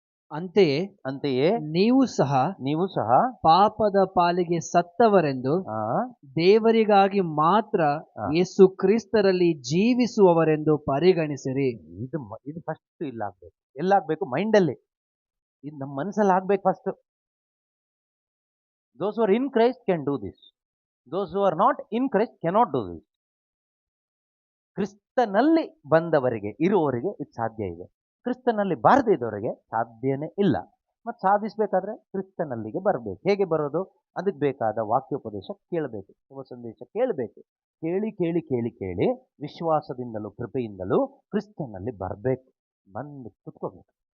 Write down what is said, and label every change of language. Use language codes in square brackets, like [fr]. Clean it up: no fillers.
[kn] ಅಂತೆಯೇ ನೀವು ಸಹ ಪಾಪದ ಪಾಲಿಗೆ ಸತ್ತವರೆಂದು ದೇವರಿಗಾಗಿ ಮಾತ್ರ ಯೇಸು ಕ್ರಿಸ್ತರಲ್ಲಿ ಜೀವಿಸುವವರೆಂದು ಪರಿಗಣಿಸಿರಿ. ಇದು ಫಸ್ಟ್ ಇಲ್ಲಾಗಬೇಕು. ಎಲ್ಲಾಗಬೇಕು? ಮೈಂಡಲ್ಲಿ, ಇದು ನಮ್ಮ ಮನಸ್ಸಲ್ಲಿ ಆಗ್ಬೇಕು first. [en] Those who are in Christ can do this. Those who are not in Christ cannot do this. [kn] ಕ್ರಿಸ್ತನಲ್ಲಿ ಬಂದವರಿಗೆ, ಇರುವವರಿಗೆ ಇದು ಸಾಧ್ಯ ಇದೆ. ಕ್ರಿಸ್ತನಲ್ಲಿ ಬಾರದೇ ಇದ್ದವರಿಗೆ ಸಾಧ್ಯನೇ ಇಲ್ಲ. ಮತ್ತು ಸಾಧಿಸಬೇಕಾದ್ರೆ ಕ್ರಿಸ್ತನಲ್ಲಿಗೆ ಬರಬೇಕು. ಹೇಗೆ ಬರೋದು? ಅದಕ್ಕೆ ಬೇಕಾದ ವಾಕ್ಯೋಪದೇಶ ಕೇಳಬೇಕು, ಶುಭ ಸಂದೇಶ ಕೇಳಬೇಕು. ಕೇಳಿ ಕೇಳಿ ಕೇಳಿ ಕೇಳಿ ವಿಶ್ವಾಸದಿಂದಲೂ ಕೃಪೆಯಿಂದಲೂ ಕ್ರಿಸ್ತನಲ್ಲಿ ಬರಬೇಕು, ಬಂದು ಕುತ್ಕೋಬೇಕು.